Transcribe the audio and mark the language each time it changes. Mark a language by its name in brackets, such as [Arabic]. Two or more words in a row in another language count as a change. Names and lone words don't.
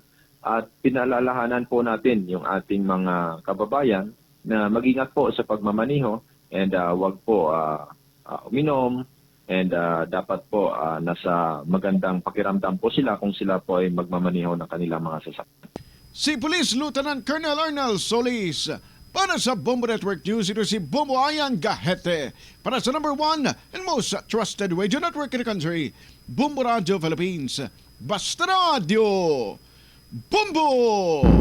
[Filipino] At pinaalalahanan po natin yung ating mga kababayan na mag-ingat po sa pagmamaniho. And wag po uminom and dapat po nasa magandang pakiramdam po sila kung sila po ay magmamaniho ng kanilang mga sasakyan. Si Police Lieutenant Colonel Arnel Solis. Para sa Bombo Network News, ito si Bombo Ayan Gahete. Para sa [English] number 1 and most trusted radio network in the country, [Filipino] Bombo Radio Philippines. Basta Radio! Bombo!